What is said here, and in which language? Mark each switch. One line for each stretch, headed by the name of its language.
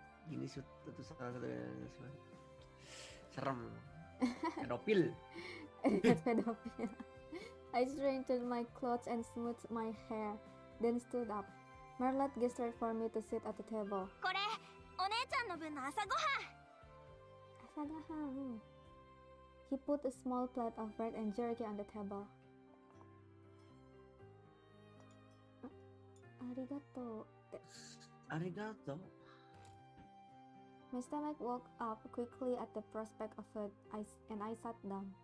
Indonesian: Gini sih itu salah satu yang serem. Pedofil. Pedofil.
English: I straightened my clothes and smoothed my hair, then stood up. Marlet gestured for me to sit at the table.
Japanese: これ、お姉ちゃんの分の朝ごはん。 Asagahan.
English: He put a small plate of bread and jerky on the table.
Japanese: Arigato. Arigato.
English: My stomach woke up quickly at the prospect of food, and I sat down.